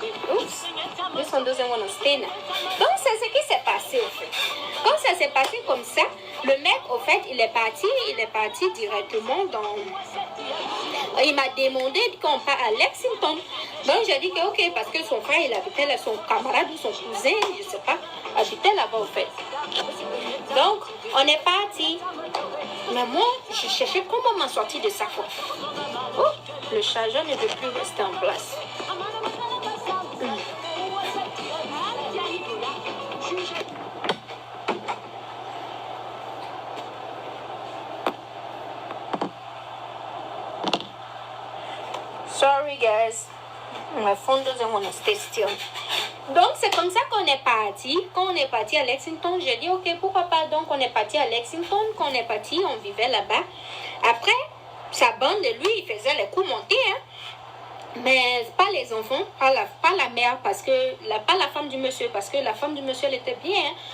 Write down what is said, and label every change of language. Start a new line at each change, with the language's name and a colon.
English: Oups, this one doesn't want to stay now.
French: Donc c'est ce qui s'est passé au fait. Quand ça s'est passé comme ça, le mec au fait il est parti directement dans... Il m'a demandé qu'on part à Lexington. Donc j'ai dit que ok, parce que son frère il habitait là, son camarade ou son cousin, je sais pas, habitait là-bas au fait. Donc on est parti. Mais moi, je cherchais comment m'en sortir de ça. Oh, le chargeur ne veut plus rester en place.
English: Sorry guys, my phone doesn't want to stay still.
French: Donc c'est comme ça qu'on est parti. Quand on est parti à Lexington, j'ai dit ok, pourquoi pas. Donc on est parti à Lexington. Quand on est parti, on vivait là-bas. Après, sa bande, lui, il faisait les coups montés, hein. Mais pas les enfants, pas la mère, parce que pas la femme du monsieur, parce que la femme du monsieur elle était bien, hein.